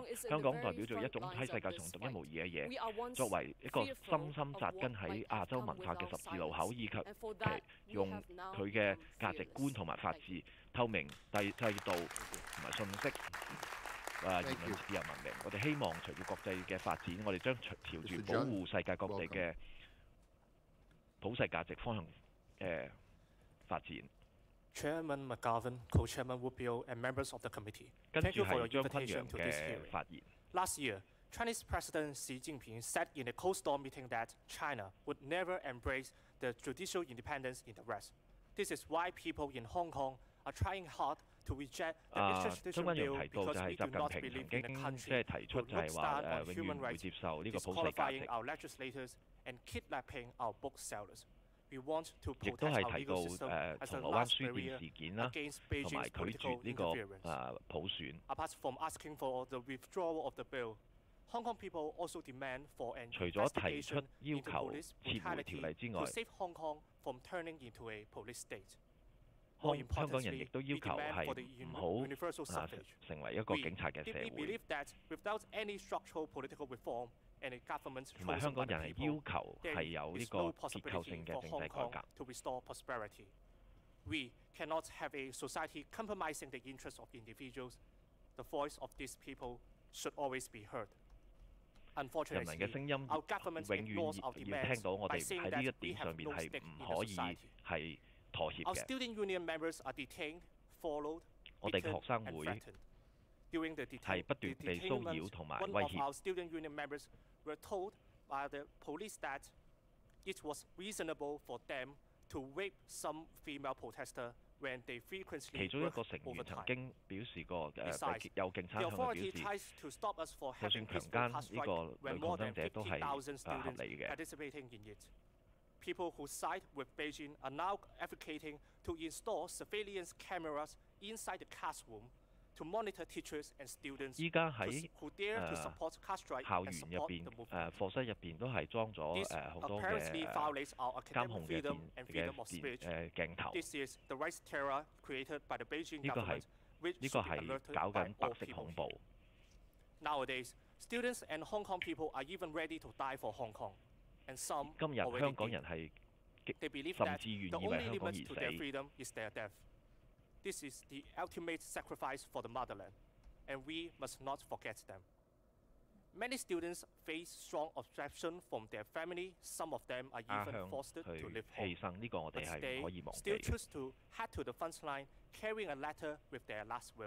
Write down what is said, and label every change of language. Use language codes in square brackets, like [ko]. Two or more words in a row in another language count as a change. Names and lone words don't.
[yue] 香港代表咗一種喺世界上獨一無二嘅嘢，作為一個深深扎根喺亞洲文化嘅十字路口，以及用佢嘅價值觀同埋法治、透明制度同埋信息言論自由文明。我哋希望隨住國際嘅發展，我哋將朝住保護世界各地嘅普世價值方向發展。 [en] Chairman McGovern, Co-Chairman Rubio, and members of the committee. [yue] 跟 [en] Thank [yue] 住 [en] you for your [yue] 係張崑 [en] invitation [yue] 陽 [en] to this [yue] 嘅 [en] hearing. [yue] 發言。 [en] Last year, Chinese President Xi Jinping said in a closed-door meeting that China would never embrace the judicial independence in the West. This is why people in Hong Kong are trying hard to reject the extradition bill because we do not believe in a country who would not stand on human rights, disqualifying our legislators and kidnapping our booksellers. [yue] 亦都係提到銅鑼灣書店事件啦，同埋拒絕呢個普選。除咗提出要求撤回條例之外，香港人亦都要求係唔好成為一個警察嘅社會。同埋香港人係要求係有呢個結構性嘅政制改革。 [en] We cannot have a society compromising the interests of individuals. The voice of these people should always be heard. [yue] 人民嘅聲音永遠要聽到，我哋喺呢一點上面係唔可以係妥協嘅。我哋嘅學生會係不斷被騷擾同埋威脅。 [en] Were told by the police that it was reasonable for them to rape some female protester when they frequently [yue] 其中一個成員曾經表示過，有警察向佢表示，就算強姦呢個女抗爭者都係合理嘅。 [en] people who side with Beijing are now advocating to install surveillance cameras inside the classroom to monitor teachers and students who dare to support caste strike and support the movement. [yue] 課室入邊都係裝咗好多嘅監控嘅鏡頭。 [en] This is the rice terror created by the Beijing government, which [yue] 呢個係搞緊白色恐怖。 [en] Nowadays, students and Hong Kong people are even ready to die for Hong Kong, and some [yue] 今日香港人係甚至願意為香港而死。 [en] This is the ultimate sacrifice for the motherland, and we must not forget them. Many students face strong objection from their family. Some of them are even forced to leave home. But they still choose to head to the front line, carrying a letter with their last will.